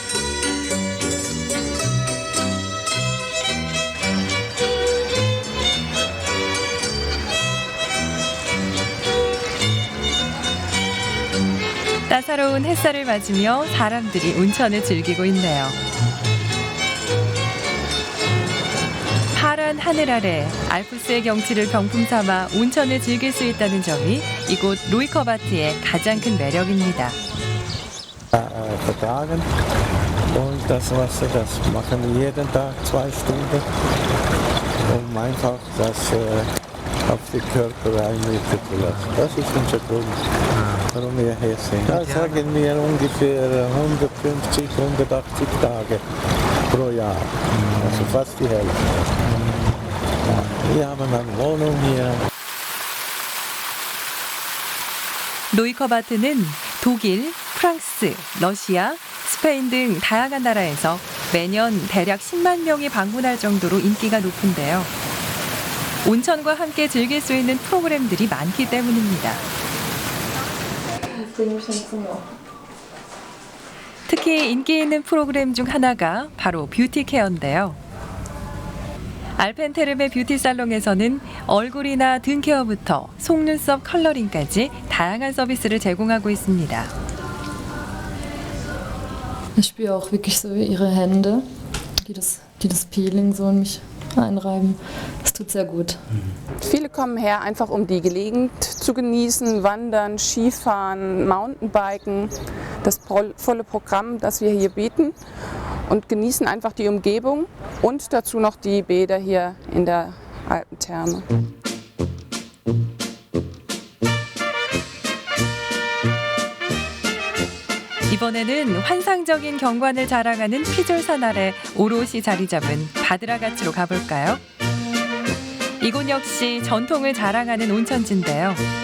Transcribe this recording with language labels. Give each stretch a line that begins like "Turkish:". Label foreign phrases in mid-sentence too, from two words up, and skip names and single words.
Korean: 따사로운 햇살을 맞으며 사람들이 온천을 즐기고 있네요. 파란 하늘 아래 알프스의 경치를 병풍 삼아 온천을 즐길 수 있다는 점이 이곳 로이커바트의 가장 큰 매력입니다.
German: Vertragen und das Wasser, das machen wir jeden Tag 2 Stunden, um einfach das auf den Körper einwirken zu lassen. Das ist unser Grund, warum wir hier sind. Da sagen wir ungefähr 150, 180 Tage pro Jahr, also fast die Hälfte. Wir haben eine Wohnung hier.
Korean: 로이커바트는 독일, 프랑스, 러시아, 스페인 등 다양한 나라에서 매년 대략 10만 명이 방문할 정도로 인기가 높은데요. 온천과 함께 즐길 수 있는 프로그램들이 많기 때문입니다. 특히 인기 있는 프로그램 중 하나가 바로 뷰티 케어인데요. 알펜테름의 뷰티 살롱에서는 얼굴이나 등 케어부터 속눈썹 컬러링까지 다양한 서비스를 제공하고 있습니다.
German: Ich spüre auch wirklich so ihre Hände, die das Peeling so in mich einreiben. Das tut sehr gut. Viele kommen her, einfach um die Gegend zu genießen, wandern, Skifahren, Mountainbiken, das volle Programm, das wir hier bieten. und genießen einfach die Umgebung und dazu noch die Bäder hier in der Alpentherme.
Korean: 이번에는 환상적인 경관을 자랑하는 피졸산 아래 오롯이 자리 잡은 바드라가치로 가볼까요? 이곳 역시 전통을 자랑하는 온천지인데요.